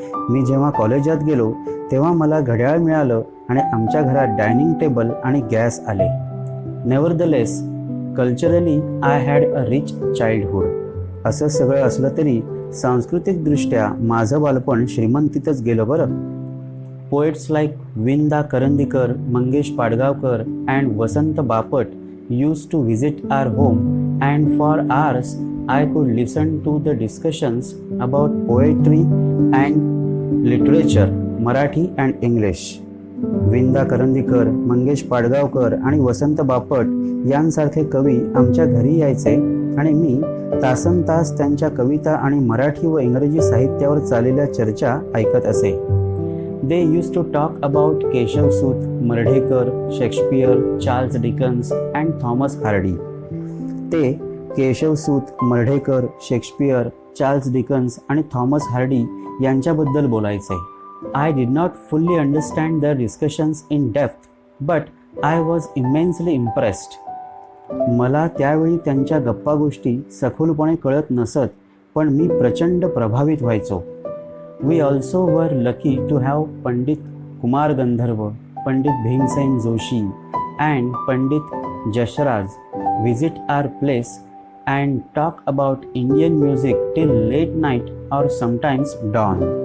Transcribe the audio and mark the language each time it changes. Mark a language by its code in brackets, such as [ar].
[mr] मी जेव्हा कॉलेजात गेलो तेव्हा मला घड्याळ मिळालं आणि आमच्या घरात डायनिंग टेबल आणि गॅस आले. [en] Nevertheless culturally I had a rich childhood. [mr] असं सगळं असलं तरी सांस्कृतिकदृष्ट्या माझं बालपण श्रीमंतीतच गेलं बरं. [en] Poets like Vinda Karandikar, Mangesh Padgaonkar and Vasant Bapat used to visit our home and for hours I could listen to the discussions about poetry and literature, Marathi and English. [mr] Vinda Karandikar, Mangesh Padgaonkar आणि वसंत बापट यांसारखे कवी आमच्या घरी यायचे आणि मी तासनतास त्यांच्या कविता आणि मराठी व इंग्रजी साहित्यावर चाललेल्या चर्चा ऐकत असे. [en] They use to talk about Keshavsut, Mardhekar, Shakespeare, Charles Dickens and Thomas Hardy. [mr] ते Keshavsut, Mardhekar, Shakespeare, Charles Dickens आणि थॉमस हार्डी यांच्याबद्दल बोलायचे. [en] I did not fully understand their discussions in depth, but I was immensely impressed. [mr] मला त्यावेळी त्यांच्या गप्पा गोष्टी सखोलपणे कळत नसत, पण मी प्रचंड प्रभावित व्हायचो. [en] We also were lucky to have Pandit Kumar Gandharva, Pandit Bhimsen Joshi and Pandit Jasraj visit our place and talk about Indian music till late night or sometimes dawn.